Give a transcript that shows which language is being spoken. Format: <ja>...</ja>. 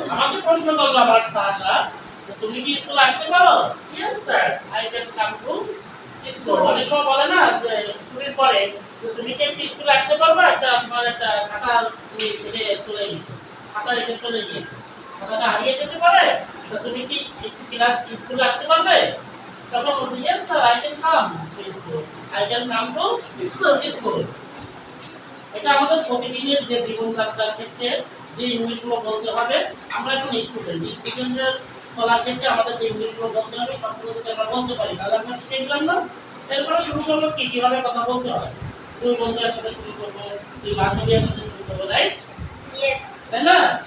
<bn>আমাকে প্রশ্ন করলো আমার স্যাররা যে তুমি কি স্কুলে আসতে পারো?</bn> <en>Yes sir, I can come to school.</en> <bn>অনেক সময় বলে না যে স্কুলের পরে তুমি কি স্কুলে আসতে পারবে? তোমার একটা খাতা তুমি ছেড়ে চলে গেছো, খাতা রেখে চলে গিয়েছো, খাতাটা হারিয়ে যেতে পারে, তো তুমি কি ক্লাস স্কুলে আসতে পারবে? তখন বলতে</bn> <en>yes sir, I can come to school. I can come to school.</en> <bn>এটা আমাদের প্রতিদিনের যে জীবনযাত্রার ক্ষেত্রে যে ইংলিশগুলো বলতে হবে, আমরা এখন স্টুডেন্টের চলার ক্ষেত্রে আমাদের যে ইংলিশগুলো বলতে হবে সবগুলো যদি আমরা বলতে পারি তাহলে আমরা শিখে গেলাম না। এরপরে শুরু করবো কিভাবে কথা বলতে হয়। দুই বন্ধু একসাথে শুরু করবো, দুই বান্ধবী একসাথে শুরু করবো, রাইট? তাই না?</bn>